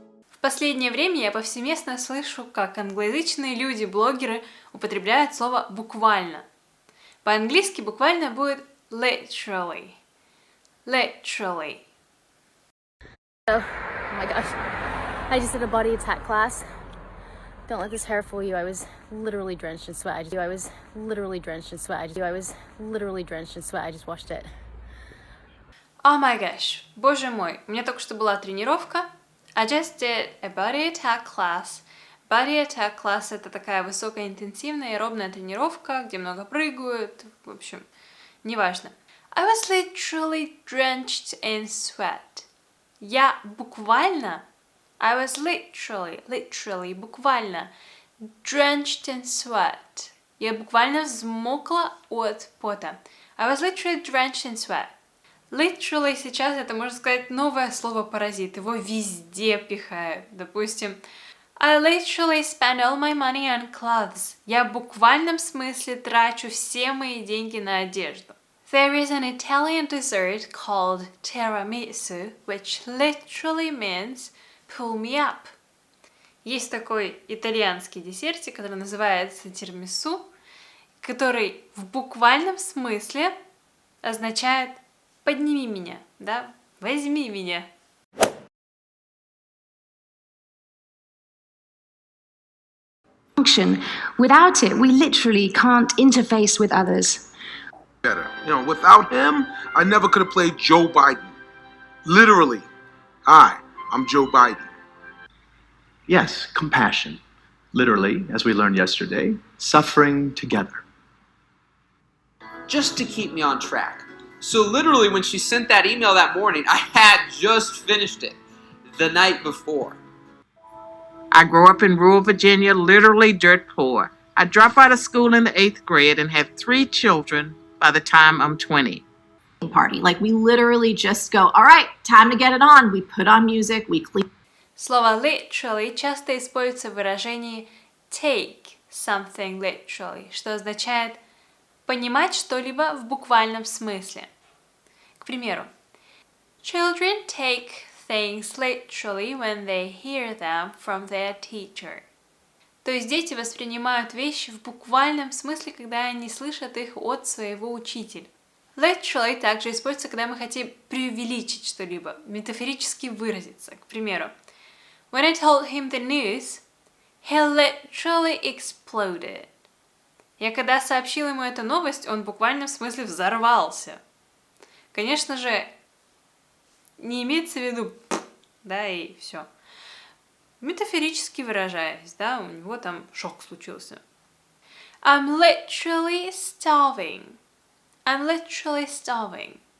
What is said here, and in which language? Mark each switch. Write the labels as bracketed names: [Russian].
[Russian] В последнее время я повсеместно слышу, как англоязычные люди, блогеры употребляют слово «буквально». По-английски буквально будет literally. [English] Literally. Oh my gosh. I just did a body attack class. Don't let this hair fool you. I was literally drenched in sweat. I was literally drenched in sweat. I was literally drenched in sweat. I just washed it. Oh my gosh. [Russian] Боже мой. У меня только что была тренировка. [English] I just did a body attack class. [Russian] Body attack class — это такая высокоинтенсивная аэробная тренировка, где много прыгают. В общем, неважно. [English] I was literally drenched in sweat. [Russian] Я буквально, [English] I was literally, [Russian] буквально, [English] drenched in sweat. [Russian] Я буквально взмокла от пота. [English] I was literally drenched in sweat. [Russian] Literally сейчас это, можно сказать, новое слово паразит. Его везде пихают. Допустим, [English] I literally spend all my money on clothes. [Russian] Я в буквальном смысле трачу все мои деньги на одежду. [English] There is an Italian dessert called tiramisu, which literally means pull me up. [Russian] Есть такой итальянский десертик, который называется тирамису, который в буквальном смысле означает подними меня, да, возьми меня. [English] Function. Without it, we literally can't interface with others. Better. You know, without him, I never could have played Joe Biden. Literally. Hi, I'm Joe Biden. Yes, compassion. Literally, as we learned yesterday, suffering together. Just to keep me on track. So literally when she sent that email that morning, I had just finished it the night before. I grew up in rural Virginia, literally dirt poor. I dropped out of school in the 8th grade and have 3 children by the time I'm 20. Party. Like we literally just go, all right, time to get it on. We put on music, we clean. [Russian] Слово literally часто используется в выражении [English] take something literally, [Russian] что означает понимать что-либо в буквальном смысле. К примеру, [English] children take things literally when they hear them from their teacher. [Russian] То есть дети воспринимают вещи в буквальном смысле, когда они слышат их от своего учителя. Literally также используется, когда мы хотим преувеличить что-либо, метафорически выразиться. К примеру, [English] when I told him the news, he literally exploded. [Russian] Я когда сообщила ему эту новость, он в буквальном смысле взорвался. Конечно же, не имеется в виду, да, и все. Метафорически выражаясь, да, у него там шок случился. [English] I'm literally starving. I'm literally starving.